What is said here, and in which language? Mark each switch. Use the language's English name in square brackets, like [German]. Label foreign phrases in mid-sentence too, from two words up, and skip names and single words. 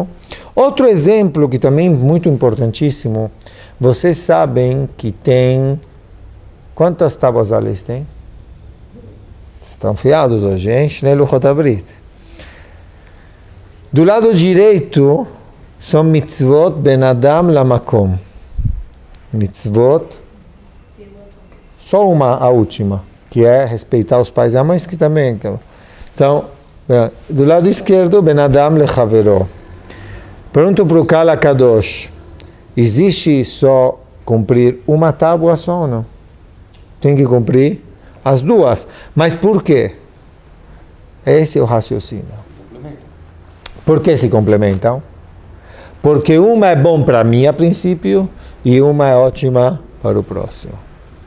[Portuguese] Outro exemplo que também é muito importantíssimo, vocês sabem que tem... Quantas tábuas da lei tem? Vocês estão fiados hoje, hein? [Hebrew] שני לוחות הברית. [Portuguese] Do lado direito são [Hebrew] מצוות בין אדם למקום. [Portuguese] Mitzvot, só uma, a última, que é respeitar os pais e a mãe, que também... Então, do lado esquerdo, [Hebrew] בין אדם לחברו. [Portuguese] Pergunto para o Kala Kadosh, existe só cumprir uma tábua só ou não? Tem que cumprir as duas. Mas por quê? Esse é o raciocínio. Por que se complementam? Porque uma é bom para mim a princípio e uma é ótima para o próximo.